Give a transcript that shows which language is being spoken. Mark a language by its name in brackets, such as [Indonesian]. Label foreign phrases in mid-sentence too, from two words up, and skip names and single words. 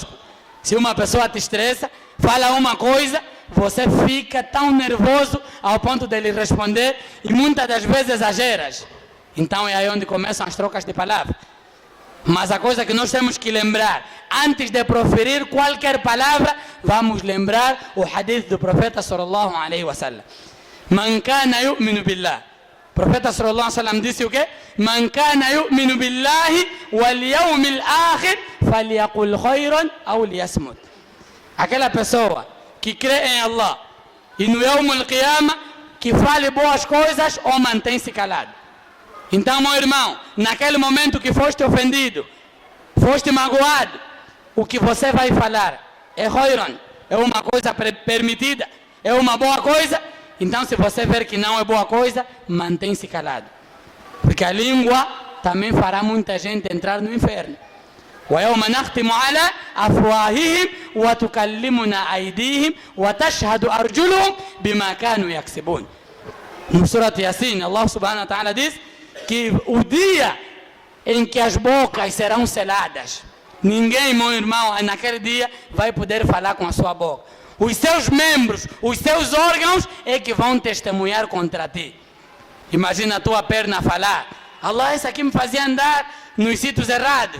[Portuguese] Se uma pessoa te estressa, fala uma coisa, você fica tão nervoso ao ponto de ele responder e muitas das vezes exageras. Então é aí onde começam as trocas de palavras. Mas a coisa que nós temos que lembrar, antes de proferir qualquer palavra, vamos lembrar o hadith do profeta [Arabic] صلى الله عليه وسلم. من كان يؤمن بالله. [Portuguese] O profeta [Arabic] صلى الله عليه وسلم [Portuguese] disse o quê? [Arabic] من كان يؤمن بالله واليوم الآخر فليقل خيرا أو ليصمت. [Portuguese] Aquela pessoa que crê em Allah e no [Arabic] يوم القيامة, [Portuguese] que fale boas coisas ou mantém-se calado. Então, meu irmão, naquele momento que foste ofendido, foste magoado, o que você vai falar é khayran, é uma coisa permitida, é uma boa coisa. Então, se você ver que não é boa coisa, mantém-se calado. Porque a língua também fará muita gente entrar no inferno. [Arabic] وَيَوْمَ نَخْتِمُ عَلَىٰ أَفْوَاهِهِمْ وَتُكَلِّمُنَا أَيْدِيهِمْ وَتَشْهَدُ أَرْجُلُهُمْ بِمَا كَانُوا يَكْسِبُونَ. [Portuguese] No Surat Yasin, [Arabic] الله سبحانه وتعالى [Portuguese] diz que o dia em que as bocas serão seladas, ninguém, meu irmão, naquele dia vai poder falar com a sua boca. Os seus membros, os seus órgãos é que vão testemunhar contra ti. Imagina a tua perna falar: Allah, esse aqui me fazia andar nos sítios errados.